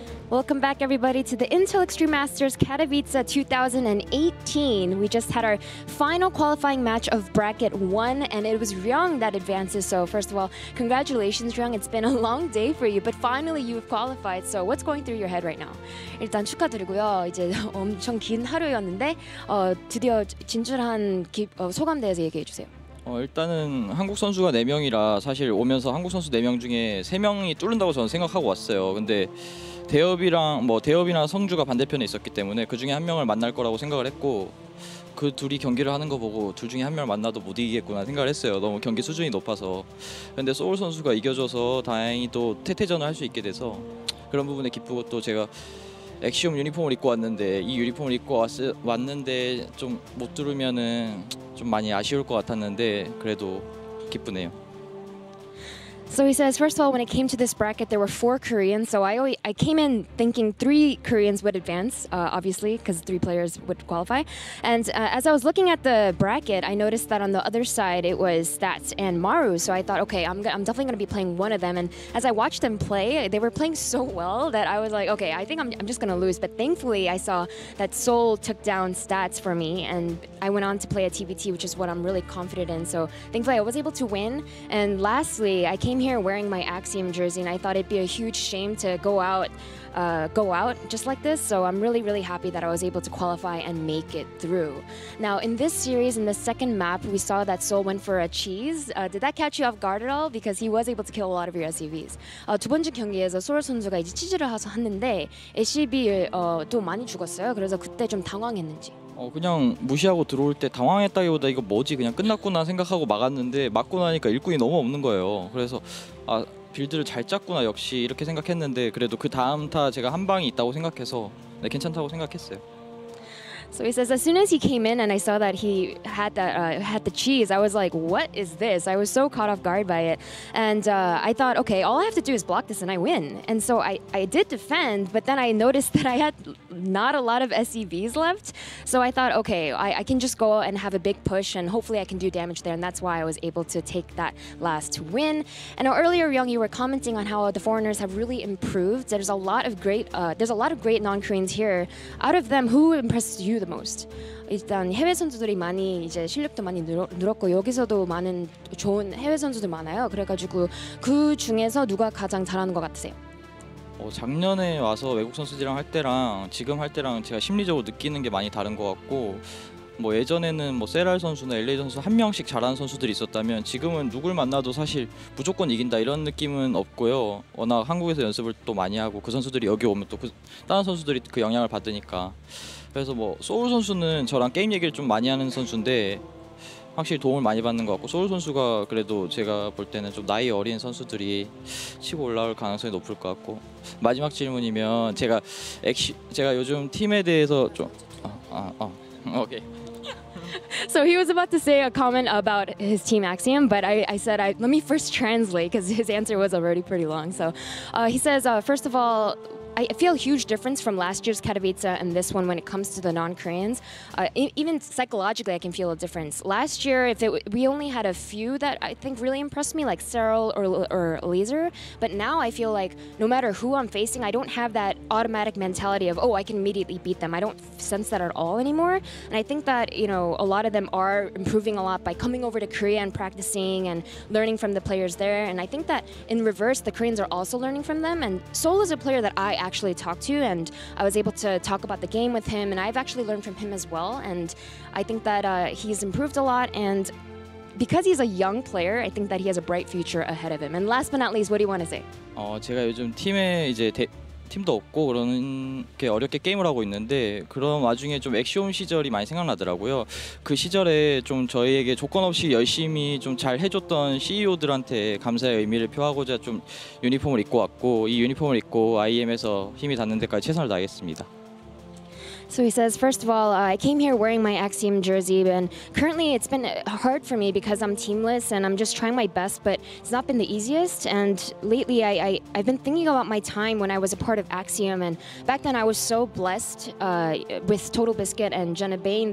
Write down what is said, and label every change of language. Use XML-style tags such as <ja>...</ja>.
<en>Welcome back, everybody, to the Intel Extreme Masters Katowice 2018. We just had our final qualifying match of Bracket 1, and it was Ryung that advances. So first of all, congratulations, Ryung. It's been a long day for you, but finally you've qualified. So what's going through your head right now?</en> <ko>일단 축하드리고요. 이제 엄청 긴 하루였는데 드디어 진출한 소감 대해서 얘기해 주세요. 일단은 한국 선수가 4명이라 사실 오면서 한국 선수 4명 중에 3명이 뚫는다고 저는 생각하고 왔어요. 근데 대엽이나 성주가 반대편에 있었기 때문에 그 중에 한 명을 만날 거라고 생각을 했고, 그 둘이 경기를 하는 거 보고 둘 중에 한 명을 만나도 못 이기겠구나 생각을 했어요. 너무 경기 수준이 높아서. 근데 souL 선수가 이겨줘서 다행히 또 태태전을 할 수 있게 돼서 그런 부분에 기쁘고, 또 제가 엑시움 유니폼을 입고 왔는데 이 유니폼을 입고 왔는데 좀 못 들으면은 좀 많이 아쉬울 것 같았는데 그래도 기쁘네요.</ko> <en>So he says, first of all, when it came to this bracket, there were 4 Koreans. So I came in thinking 3 Koreans would advance, obviously, because 3 players would qualify. And as I was looking at the bracket, I noticed that on the other side, it was Stats and Maru. So I thought, okay, I'm definitely going to be playing one of them. And as I watched them play, they were playing so well that I was like, okay, I think I'm just going to lose. But thankfully, I saw that souL took down Stats for me. And I went on to play a TBT, which is what I'm really confident in. So thankfully, I was able to win. And lastly, I came here wearing my Axiom jersey, and I thought it'd be a huge shame to go out just like this. So I'm really, really happy that I was able to qualify and make it through. Now, in this series, in the second map, we saw that souL went for a cheese. Did that catch you off guard at all? Because he was able to kill a lot of your SCVs.</en> <ko>두 번째 경기에서 souL 선수가 이제 치즈를 했는데 SCV 또 많이 죽었어요. 그래서 그때 좀 당황했는지. 그냥 무시하고 들어올 때 당황했다기보다 이거 뭐지 그냥 끝났구나 생각하고 막았는데 맞고 나니까 일꾼이 너무 없는 거예요. 그래서 아 빌드를 잘 짰구나 역시 이렇게 생각했는데 그래도 그 다음 타 제가 한 방이 있다고 생각해서 네, 괜찮다고 생각했어요.</ko> <en>So he says, as soon as he came in and I saw that he had the cheese, I was like, what is this? I was so caught off guard by it. And I thought, okay, all I have to do is block this and I win. And so I did defend, but then I noticed that I had not a lot of SCVs left. So I thought, okay, I can just go and have a big push and hopefully I can do damage there. And that's why I was able to take that last win. And earlier, Ryung, you were commenting on how the foreigners have really improved. There's a lot of great non-Koreans here. Out of them, who impressed you the most?</en> <ko>일단 해외 선수들이 많이 이제 실력도 많이 늘었고 여기서도 많은 좋은 해외 선수들 많아요. 그래가지고 그 중에서 누가 가장 잘하는 것 같으세요? 작년에 와서 외국 선수들이랑 할 때랑 지금 할 때랑 제가 심리적으로 느끼는 게 많이 다른 것 같고 뭐 예전에는 뭐 세랄 선수나 LA 선수 한 명씩 잘하는 선수들이 있었다면 지금은 누굴 만나도 사실 무조건 이긴다 이런 느낌은 없고요. 워낙 한국에서 연습을 또 많이 하고 그 선수들이 여기 오면 또 다른 선수들이 그 영향을 받으니까 그래서 뭐 souL 선수는 저랑 게임 얘기를 좀 많이 하는 선수인데 확실히 도움을 많이 받는 것 같고 souL 선수가 그래도 제가 볼 때는 좀 나이 어린 선수들이 치고 올라올 가능성이 높을 것 같고 마지막 질문이면 제가 요즘 팀에 대해서 좀 오케이.</ko> <en>So he was about to say a comment about his team Axiom, but I said, let me first translate because his answer was already pretty long. So he says, first of all, I feel a huge difference from last year's Katowice and this one when it comes to the non-Koreans. Even psychologically, I can feel a difference. Last year, we only had a few that I think really impressed me, like StarCraft or Laser. But now I feel like no matter who I'm facing, I don't have that automatic mentality of, oh, I can immediately beat them. I don't sense that at all anymore. And I think that, you know, a lot of them are improving a lot by coming over to Korea and practicing and learning from the players there. And I think that in reverse, the Koreans are also learning from them. And souL is a player that I actually talked to, and I was able to talk about the game with him, and I've actually learned from him as well. And I think that he's improved a lot, and because he's a young player, I think that he has a bright future ahead of him. And last but not least, what do you want to say?</en> <ko>제가 요즘 팀에 이제 팀도 없고 그런 게 어렵게 게임을 하고 있는데 그런 와중에 좀 엑시온 시절이 많이 생각나더라고요. 그 시절에 좀 저희에게 조건 없이 열심히 좀 잘 해줬던 CEO들한테 감사의 의미를 표하고자 좀 유니폼을 입고 왔고 이 유니폼을 입고 IEM에서 힘이 닿는 데까지 최선을 다하겠습니다.</ko> <en>So he says, first of all, I came here wearing my Axiom jersey, and currently it's been hard for me because I'm teamless and I'm just trying my best, but it's not been the easiest. And lately, I've been thinking about my time when I was a part of Axiom, and back then I was so blessed with Total Biscuit and Jenna Bain.</en>